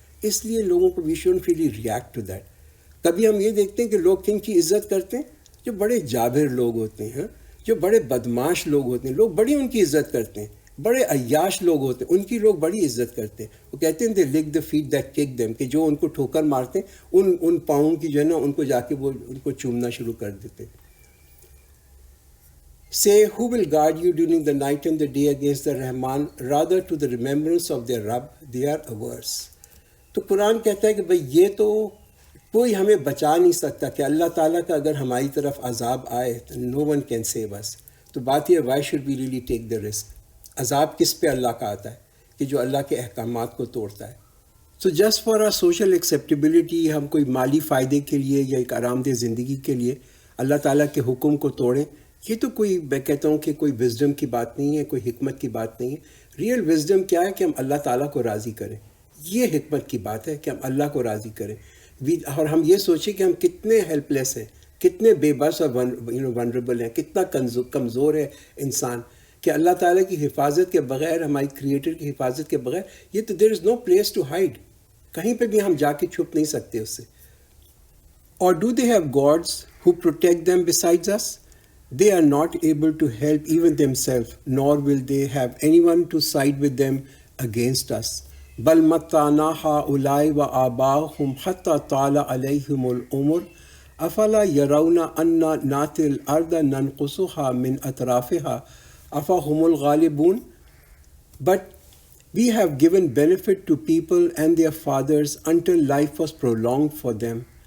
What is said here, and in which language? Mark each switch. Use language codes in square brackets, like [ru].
[ur] اس لیے لوگوں کو [en] We shouldn't really react to that. [ur] کبھی ہم یہ دیکھتے ہیں کہ لوگ کن کی عزت کرتے ہیں؟ جو بڑے جابر لوگ ہوتے ہیں، جو بڑے بدماش لوگ ہوتے ہیں، لوگ بڑی ان کی عزت کرتے ہیں. بڑے عیاش لوگ ہوتے ہیں، ان کی لوگ بڑی عزت کرتے ہیں. وہ کہتے ہیں [en] they look the fate that kick them, [ur] کہ جو ان کو ٹھوکر مارتے ہیں ان پاؤں کی جو ہے نا ان کو جا کے وہ ان کو چومنا شروع کر دیتے. [en] Say, who will guard you during the night and the day against the Rahman, rather to the remembrance of their Rabb, they are averse. [ur] تو قرآن کہتا ہے کہ بھئی یہ تو کوئی ہمیں بچا نہیں سکتا کہ اللہ تعالیٰ کا اگر ہماری طرف عذاب آئے تو [en] no one can save us. [ur] تو بات یہ [en] why should we really take the risk؟ [ur] عذاب کس پہ اللہ کا آتا ہے؟ کہ جو اللہ کے احکامات کو توڑتا ہے. [en] So just for our social acceptability، [ur] ہم کوئی مالی فائدے کے لیے یا ایک آرام دہ زندگی کے لیے اللہ تعالیٰ کے حکم کو توڑیں، یہ تو کوئی میں کہتا ہوں کہ کوئی وزڈم کی بات نہیں ہے، کوئی حکمت کی بات نہیں ہے. ریئل وزڈم کیا ہے کہ ہم اللہ تعالیٰ کو راضی کریں. یہ حکمت کی بات ہے کہ ہم اللہ کو راضی کریں. اور ہم یہ سوچیں کہ ہم کتنے ہیلپ لیس ہیں، کتنے بے بس اور ونربل ہیں، کتنا کمزور ہے انسان، کہ اللہ تعالیٰ کی حفاظت کے بغیر، ہماری کریٹر کی حفاظت کے بغیر یہ تو [en] There is no place to hide. [ur] کہیں پہ بھی ہم جا کے چھپ نہیں سکتے اس سے. [en] اور do they have gods who protect them besides us? They are not able to help even themselves, nor will they have anyone to side with them against us. [ar] بل متعنا هؤلاء وآباءهم حتى طال عليهم العمر افلا يرون أنا نأتي الأرض ننقصها من أطرافها أفهم الغالبون. [en] But we have given benefit to people and their fathers until life was prolonged for them.